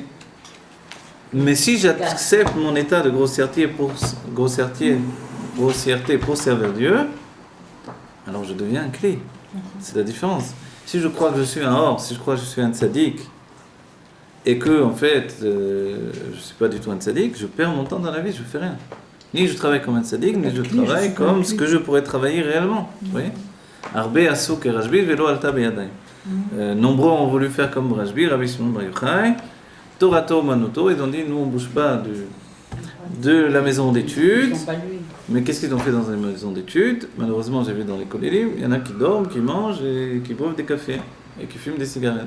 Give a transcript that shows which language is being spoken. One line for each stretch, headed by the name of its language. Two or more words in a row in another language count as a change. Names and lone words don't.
French: Mais si j'accepte mon état de grossièreté pour servir Dieu, alors je deviens un clé. C'est la différence. Si je crois que je suis un or, si je crois que je suis un tzaddik, et que en fait je ne suis pas du tout un tzaddik, je perds mon temps dans la vie, je ne fais rien. Ni je travaille comme un tzaddik, ni je travaille comme ce que je pourrais travailler réellement. Vous voyez?
Hebrew: הרבה עשו כרשב"י ולא עלתה בידם.
French: Nombreux ont voulu faire comme Rashbi, Rabbi Shimon Bar Yochai.
Hebrew: תורתו אומנותו,
French: ils ont dit, nous on ne bouge pas de la maison d'études. Mais qu'est-ce qu'ils ont fait dans la maison d'études? Malheureusement, j'ai vu dans l'école des livres, il y en a qui dorment, qui mangent, et qui boivent des cafés, et qui fument des cigarettes.